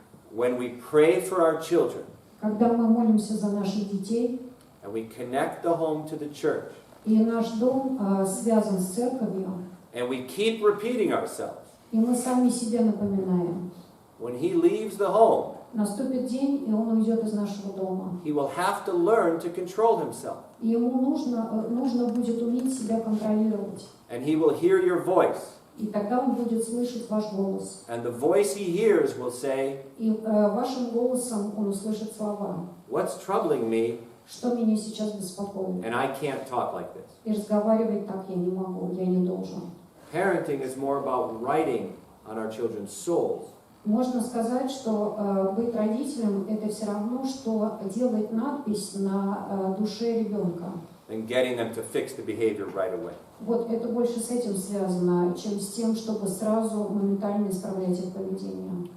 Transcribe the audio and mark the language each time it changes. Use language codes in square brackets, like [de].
[en] When we pray for our children [ru] Когда мы молимся за наших детей, [en] and we connect the home to the church, [ru] и наш дом связан с церковью, [en] and we keep repeating ourselves, [ru] и мы сами себе напоминаем, [en] when he leaves the home, [ru] наступит день, и он уйдет из нашего дома. [en] he will have to learn to control himself. [ru] И ему нужно будет уметь себя контролировать. [en] And he will hear your voice. [ru] И тогда он будет слышать ваш голос. [en] And the voice he hears will say, [ru] И вашим голосом он услышит слова. [en] what's troubling me? [ru] Что меня сейчас беспокоит? [en] And I can't talk like this. [ru] И разговаривать так я не могу, я не должен. [en] Parenting is more about writing on our children's souls [ru] Можно сказать, что быть родителем – это все равно, что делать надпись на душе ребенка. [en] than getting them to fix the behavior right away. [ru] Вот это больше с этим связано, чем с тем, чтобы сразу моментально исправлять их поведение.